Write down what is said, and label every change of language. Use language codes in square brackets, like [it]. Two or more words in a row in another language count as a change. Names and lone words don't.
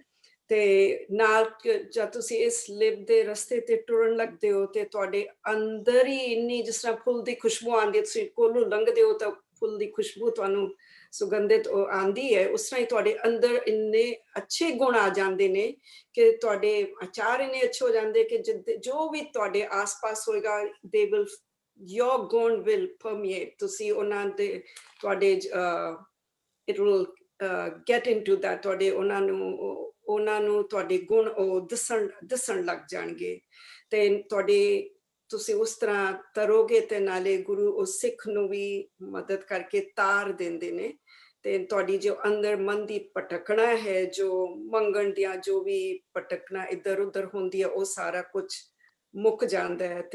[pa] ਤੇ ਨਾਲ ਜਦ ਤੁਸੀਂ ਇਸ ਲਿਵ ਦੇ ਰਸਤੇ ਤੇ ਟੁਰਨ ਲੱਗਦੇ ਹੋ ਤੇ ਤੁਹਾਡੇ ਅੰਦਰ ਹੀ ਇੰਨੀ, ਜਿਸ ਤਰ੍ਹਾਂ ਫੁੱਲ ਦੀ ਖੁਸ਼ਬੂ ਆਉਂਦੀ ਹੈ, ਤੁਸੀਂ ਕੋਲੋਂ ਲੰਘਦੇ ਹੋ ਤਾਂ ਫੁੱਲ ਦੀ ਖੁਸ਼ਬੂ ਤੁਹਾਨੂੰ ਸੁਗੰਧਿਤ ਆਉਂਦੀ ਹੈ, ਉਸ ਤਰ੍ਹਾਂ ਹੀ ਤੁਹਾਡੇ ਅੰਦਰ ਇੰਨੇ ਅੱਛੇ ਗੁਣ ਆ ਜਾਂਦੇ ਨੇ ਕਿ ਤੁਹਾਡੇ ਆਚਾਰ ਇੰਨੇ ਅੱਛੇ ਹੋ ਜਾਂਦੇ ਕਿ ਜੋ ਵੀ ਤੁਹਾਡੇ ਆਸ-ਪਾਸ ਹੋਏਗਾ, [en] they will, your ਗੁਣ will permeate, [pa] ਤੁਸੀਂ ਉਹਨਾਂ ਦੇ ਤੁਹਾਡੇ [en] it will get into that, [pa] ਤੁਹਾਡੇ ਉਹਨਾਂ ਨੂੰ ਤੁਹਾਡੇ ਗੁਣ ਉਹ ਦਿਸਣ ਲੱਗ ਜਾਣਗੇ ਤੇ ਤੁਹਾਡੇ ਤੁਸੀਂ ਉਸ ਤਰ੍ਹਾਂ ਤਰੋਗੇ ਤੇ ਨਾਲੇ ਗੁਰੂ ਉਸ ਸਿੱਖ ਨੂੰ ਵੀ ਮਦਦ ਕਰਕੇ ਤਾਰ ਦਿੰਦੇ ਨੇ ਤੇ ਤੁਹਾਡੀ ਜੋ ਅੰਦਰ ਮਨ ਦੀ ਭਟਕਣਾ ਹੈ, ਜੋ ਮੰਗਣ ਦੀਆਂ ਜੋ ਵੀ ਭਟਕਣਾ ਇੱਧਰ ਉੱਧਰ ਹੁੰਦੀ ਹੈ, ਉਹ ਸਾਰਾ ਕੁਝ ਮੁੱਕ ਜਾਂਦਾ ਹੈ।